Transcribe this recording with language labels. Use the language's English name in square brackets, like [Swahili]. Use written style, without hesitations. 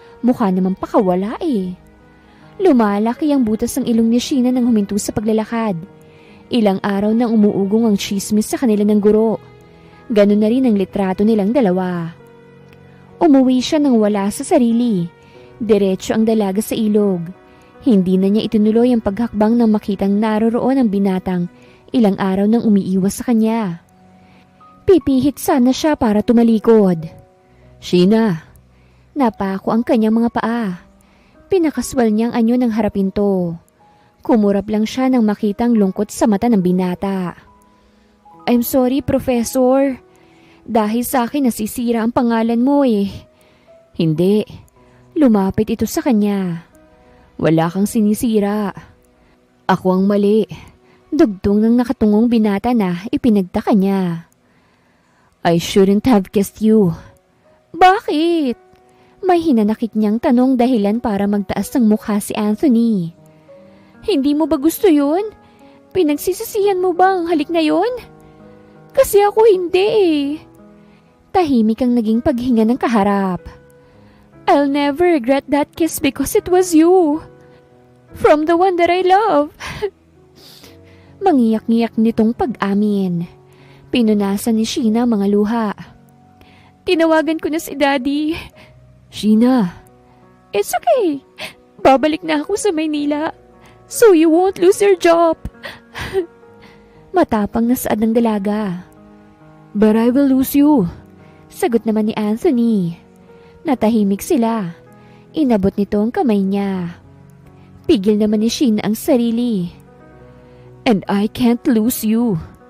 [Filipino] Mukha naman pakawala eh. Lumalaki ang butas ng ilong ni Sheena nang huminto sa paglalakad. Ilang araw nang umuugong ang chismis sa kanila ng guro. Ganon na rin ang litrato nilang dalawa. Umuwi siya nang wala sa sarili. Diretso ang dalaga sa ilog. Hindi na niya itinuloy ang paghakbang nang makitang naroroon ang binatang ilang araw nang umiiwas sa kanya. Pipihit sana siya para tumalikod. Sheena! Napako ang kanyang mga paa. Pinakaswal niyang anyo nang harapin to. Kumurap lang siya nang makitang lungkot sa mata ng binata. [English] I'm sorry, Professor. [Filipino] Dahil sa akin nasisira ang pangalan mo eh. Hindi. Lumapit ito sa kanya. Wala kang sinisira. Ako ang mali. Dugtong ng nakatungong binata na ipinagtaka niya. [English] I shouldn't have kissed you. [Filipino] Bakit? May hinanakit niyang tanong dahilan para magtaas ng mukha si Anthony. Hindi mo ba gusto yun? Pinagsisisihan mo ba ang halik na yun? Kasi ako hindi eh. Tahimik ang naging paghinga ng kaharap. [English] I'll never regret that kiss because it was you. From the one that I love. [Filipino] Mangiyak-ngiyak nitong pag-amin. Pinunasan ni Sheena ang mga luha. Tinawagan ko na si Daddy. Sheena. [English] It's okay. [Filipino] Babalik na ako sa Maynila. [English] So you won't lose your job. [Filipino] Matapang na saad ng dalaga. [English] But I will lose you. [Filipino] Sagot naman ni Anthony. Natahimik sila. Inabot nito ang kamay niya. Pigil naman ni Sheena ang sarili. [English] And I can't lose you.